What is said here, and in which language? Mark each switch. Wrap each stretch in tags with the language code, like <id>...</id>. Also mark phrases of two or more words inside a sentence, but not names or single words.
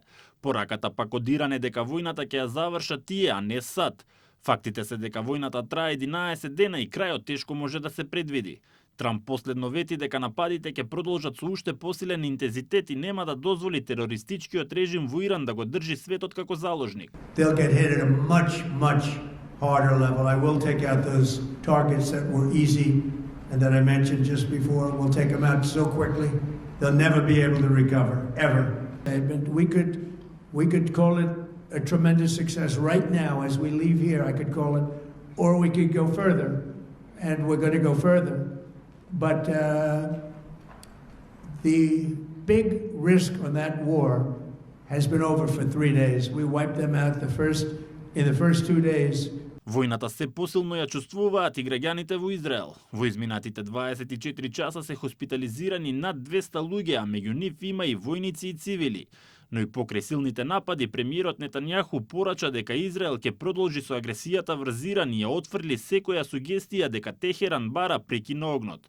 <mk>Пораката пак кодиране дека војната ќе ја завршат тие, а не САД. Фактите се дека војната трае 11 дена и крајот тешко може да се предвиди. Трамп последно вети дека нападите ќе продолжат со уште посилен интензитет и нема да дозволи терористичкиот режим во Иран да го држи светот како заложник.</mk> <en>They'll get hit at a much harder level. I will take out those targets that were easy and that I mentioned just before. We'll take them out so quickly, they'll never be able to recover, ever. We could call it a tremendous success right now as we leave here, I could call it, or we could go further, and we're going to go further. But the big risk on that war has been over for 3 days. We wiped them out in the first 2 days.</en> <mk>Војната се посилно ја чувствуваат и граѓаните во Израел. Во изминатите 24 часа се хоспитализирани над 200 луѓе, а меѓу нив има и војници и цивили. Но и покрај силните напади, премиерот Нетањаху порача дека Израел ќе продолжи со агресијата врз Иран и ја отфрли секоја сугестија дека Техеран бара прекин на огнот.</mk>